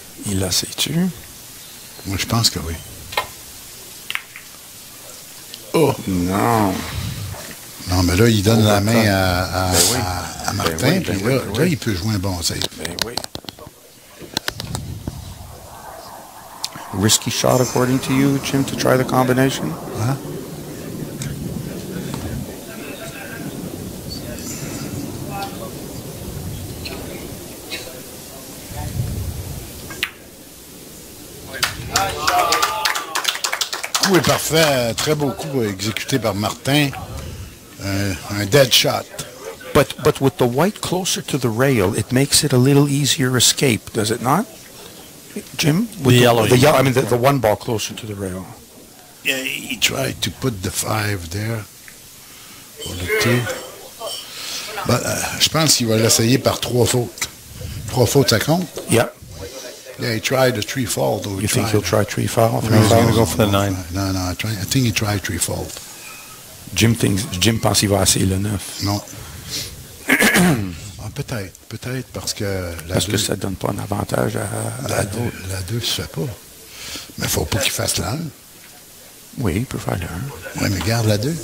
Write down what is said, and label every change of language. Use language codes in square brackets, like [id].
[fr] Il la sait-tu? Moi, je pense que oui. Oh! Non, mais là, il donne la main à Martin, puis là, il peut jouer un bon save. Ben oui. [en] risky shot according to you, Jim, to try the combination? Huh? [fr] Le coup est parfait, très beau coup exécuté par Martin, un dead shot. [en] But with the white closer to the rail, it makes it a little easier escape, does it not, Jim? With the yellow. I mean the one ball closer to the rail. Yeah, he tried to put the 5 there for the 2. [fr] But je pense qu'il va l'essayer par 3 fautes. 3 fautes, ça compte? [en] Yeah. Yeah, he tried a 3 fault. You think he'll try 3 foul? No, he's going to go for the 9. No, I think he tried 3 fault. [fr] Jim pense qu'il va essayer le 9. Non. Peut-être parce que que ça donne pas un avantage à la 2 ne se fait pas. Mais il ne faut pas qu'il fasse la 1. Oui, il peut faire le 1. Oui, mais garde la 2.